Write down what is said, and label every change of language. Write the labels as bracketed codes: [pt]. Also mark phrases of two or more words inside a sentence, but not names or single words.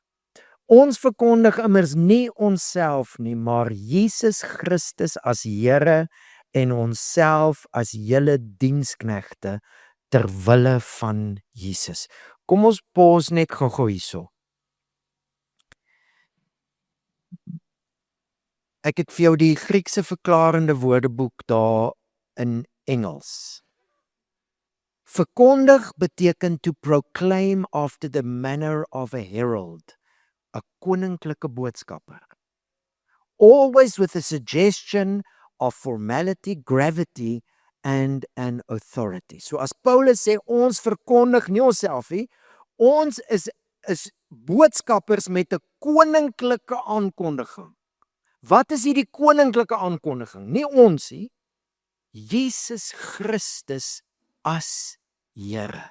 [af] Ons verkondig immers nie onsself nie, maar Jesus Christus as Here en onsself as julle diensknegte ter wille van Jesus. Kom ons pause net gou-gou hierso. Ek het vir jou die Griekse verklarende woordeboek daar in Engels. Verkondig beteken [en] to proclaim after the manner of a herald, [af] 'n koninklike boodskapper. [en] Always with a suggestion of formality, gravity and an authority. [af] So as Paulus sê, ons verkondig nie onsself nie, ons is boodskappers met 'n koninklike aankondiging. Wat is hierdie koninklike aankondiging? Nie ons nie. Jesus Christus as Here.